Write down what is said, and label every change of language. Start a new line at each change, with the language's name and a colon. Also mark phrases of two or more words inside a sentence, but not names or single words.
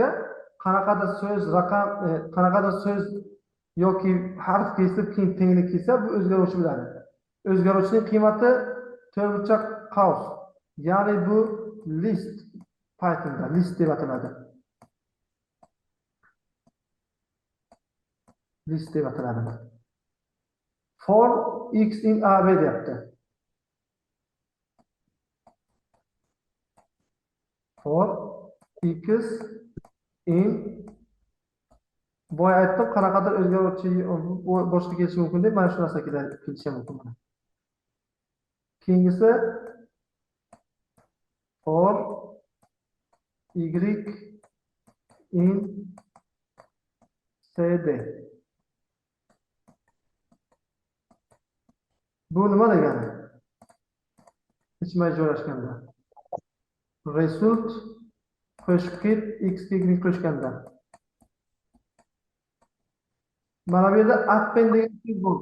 Uzbek: Qanaqadir so'z, raqam, qanaqadir so'z yoki harf kesib keyin tenglik kelsa bu o'zgaruvchi bo'ladi. O'zgaruvchining qiymati to'rtburchak qavs. Ya'ni bu list Pythonda list deb ataladi. List deb ataladi.
English: For x in a b
Uzbek: deyapti.
English: For x in
Uzbek: boya aytdim qanaqadir o'zgaruvchi boshqa kelishi mumkin deb mana shu narsa kelishi mumkin. Keyingisi
English: for y in cd.
Uzbek: Bu nima degani? Ichma joylashganda. Result qo'shib ket x ning qo'shganda. Mana bu yerda append degan so'z bor.